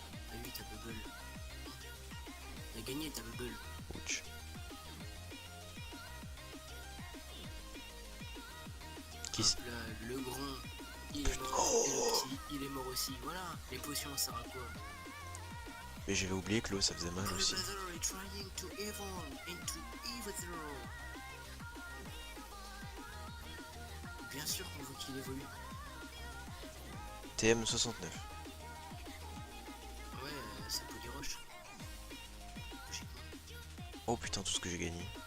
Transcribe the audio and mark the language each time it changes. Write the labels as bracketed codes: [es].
[fr] Ah oui, t'as Bubble. T'as gagné, t'as Bubble. Ouch. Qui Hop là, le grand, il est mort. Oh, et le petit, il est mort aussi. Voilà, les potions, ça sert à quoi? mais j'avais oublié que l'eau, ça faisait mal aussi. [en] Bulbasaur is trying to evolve into Yveltal. [fr] Bien sûr qu'on veut qu'il évolue. TM69. Ouais, c'est Polyroche. Logiquement. Oh putain, tout ce que j'ai gagné.